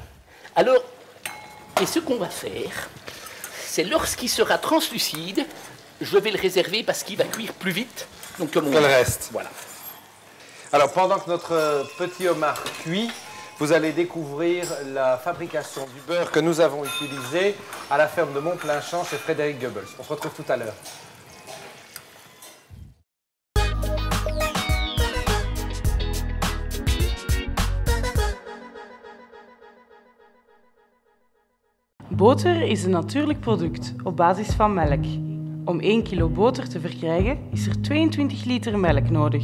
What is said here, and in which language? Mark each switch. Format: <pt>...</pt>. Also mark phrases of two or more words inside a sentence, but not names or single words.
<fr>Alors, et ce qu'on va faire, c'est lorsqu'il sera translucide, je vais le réserver parce qu'il va cuire plus vite. Donc, comme on Que le reste. Voilà. Alors, pendant que notre petit homard cuit, vous allez découvrir la fabrication du beurre que nous avons utilisé à la ferme de Montplein-Champ chez Frédéric Goebbels. On se retrouve tout à l'heure.</fr> <nl>Boter is een natuurlijk product op basis van melk. Om 1 kilo boter te verkrijgen is er 22 liter melk nodig.</nl>